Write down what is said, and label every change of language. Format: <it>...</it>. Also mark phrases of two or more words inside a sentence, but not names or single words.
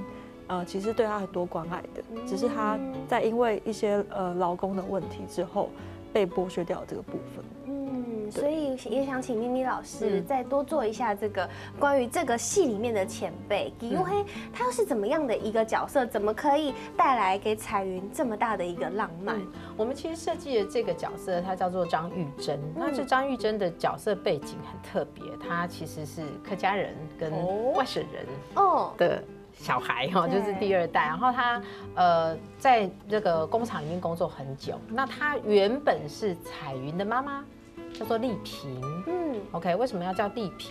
<zh>其實對他很多關愛的，只是他在因為一些勞工的問題之後，被剝削掉這個部分。所以也想請咪咪老師再多做一下這個關於這個戲裡面的前輩，因為他又是怎麼樣的一個角色，怎麼可以帶來給彩雲這麼大的一個浪漫？我們其實設計的這個角色，它叫做張玉珍。那這張玉珍的角色背景很特別，他其實是客家人跟外省人的小孩哈，就是第二代。然後他在這個工廠已經工作很久。那他原本是彩雲的媽媽， 叫做丽萍。OK， 为什么要叫丽萍？</zh>